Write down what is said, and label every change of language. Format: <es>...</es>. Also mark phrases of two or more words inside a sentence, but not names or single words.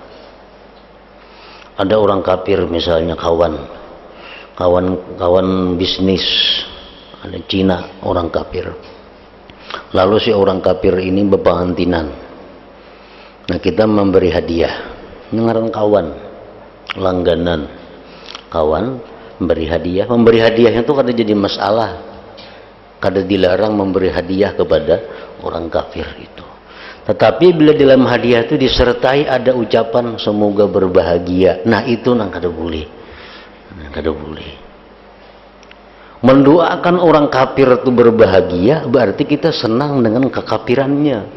<bjn>Ada orang kafir misalnya kawan bisnis, ada Cina orang kafir, lalu si orang kafir ini berpengantinan. Nah, kita memberi hadiah, ngaran kawan langganan, kawan memberi hadiahnya itu kada jadi masalah, kada dilarang memberi hadiah kepada orang kafir itu. Tetapi bila dalam hadiah itu disertai ada ucapan semoga berbahagia, nah itu nang kada boleh. Kada boleh.</bjn> <id>Mendoakan orang kafir itu berbahagia berarti kita senang dengan kekafirannya.</id>